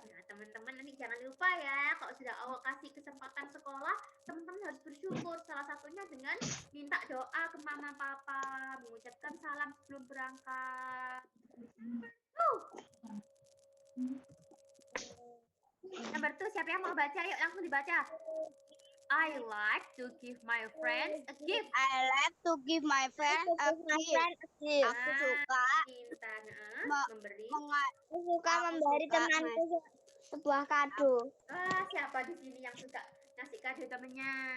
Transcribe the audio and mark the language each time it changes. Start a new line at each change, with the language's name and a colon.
Indonesian: Nah, teman-teman nanti jangan lupa ya, kalau sudah Allah kasih kesempatan sekolah, teman-teman harus bersyukur. Salah satunya dengan minta doa ke mama papa, mengucapkan salam sebelum berangkat. Nomor 2, siapa yang mau baca? Yuk langsung dibaca.
English: I like to give my friends a gift. I like to give my friend a gift.
Indonesian: Aku suka memberi. Aku suka memberi temanku sebuah kado. Siapa di sini yang suka ngasih kado temennya?